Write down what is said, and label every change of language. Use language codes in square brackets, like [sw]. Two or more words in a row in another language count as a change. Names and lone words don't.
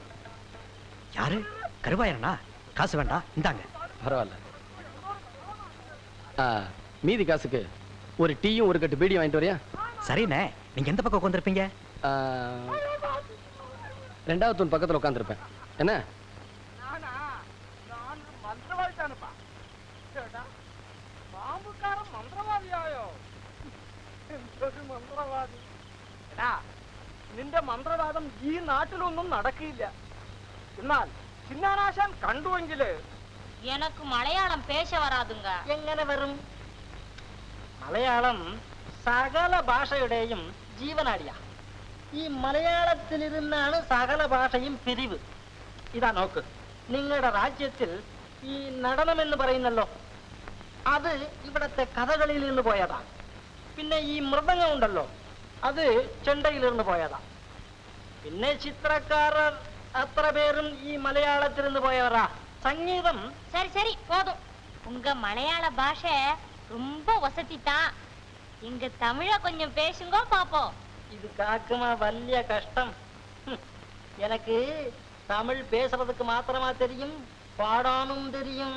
[ta] யாரு? கருவாயனா? காசு வேண்டாம், இந்தாங்க. பரவாயில்ல. மீதி காசுக்கு ஒரு டீயும் ஒரு கட்டு பீடியும் வாங்கிட்டு வரியா? சரிண்ணே. நீங்க எந்த பக்கம் உட்காந்துருப்பீங்க? ரெண்டாவது தூண் பக்கத்தில் உட்காந்துருப்பேன். என்ன? [ml] നിന്റെ മന്ത്രവാദം ഈ നാട്ടിലൊന്നും നടക്കില്ല. എന്നാൽ ചിന്നാനാശാൻ കണ്ടുവെങ്കില് [ta] எனக்கு மலையாளம் பேச வராதுங்க. [ml] എങ്ങനെ വരും? മലയാളം സകല ഭാഷയുടെയും ജീവനാടിയാ. ഈ മലയാളത്തിലിരുന്നാണ് സകല ഭാഷയും പിരിവ്. ഇതാ നോക്ക്, നിങ്ങളുടെ രാജ്യത്തിൽ ഈ നടനം എന്ന് പറയുന്നല്ലോ, അത് ഇവിടത്തെ കഥകളിയിൽ നിന്ന് പോയതാ. പിന്നെ ഈ മൃദംഗം ഉണ്ടല്ലോ, അത് ചെണ്ടയിൽ നിന്ന് പോയതാ. പിന്നെ ചിത്രക്കാരർ അത്ര പേരും ഈ മലയാളത്തിൽ നിന്ന് പോയവരാ. சங்கீதம். [ta] சரி சரி போதும். உங்க மலையாள பாஷை ரொம்ப வசதி தான். இங்க தமிழ கொஞ்சம் பேசுங்க பாப்போம். [ml] ഇത് കാക്കുമാ വല്ലിയ കഷ്ടം. [ta] எனக்கு தமிழ் பேசுறதுக்கு மாத்திரமா தெரியும், பாடானும் தெரியும்.